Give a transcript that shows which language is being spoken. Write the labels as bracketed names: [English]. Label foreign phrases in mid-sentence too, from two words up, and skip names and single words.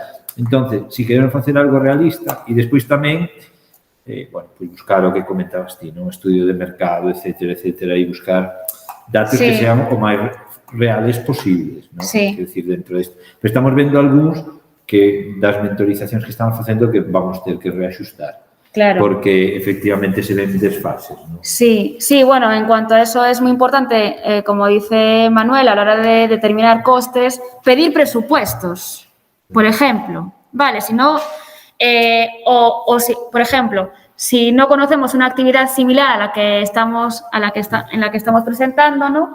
[Galician] Entón, si queremos facer algo realista, e despois tamén, bueno, pois buscar o que comentabas ti, un estudio de mercado, etcétera, e buscar datos Sí. que sean o máis reales posibles, non? Sí. Quer decir, dentro disto. Pero estamos vendo algúns que das mentorizacións que estamos facendo que vamos ter que reaxustar. Claro. [Spanish] Porque efectivamente se ven desfases, ¿no? Sí, bueno, en cuanto a eso es muy importante, como dice Manuel, a la hora de determinar costes, pedir presupuestos, por ejemplo, ¿vale? Si no, si, por ejemplo, si no conocemos una actividad similar a la que estamos, en la que estamos presentando, ¿no?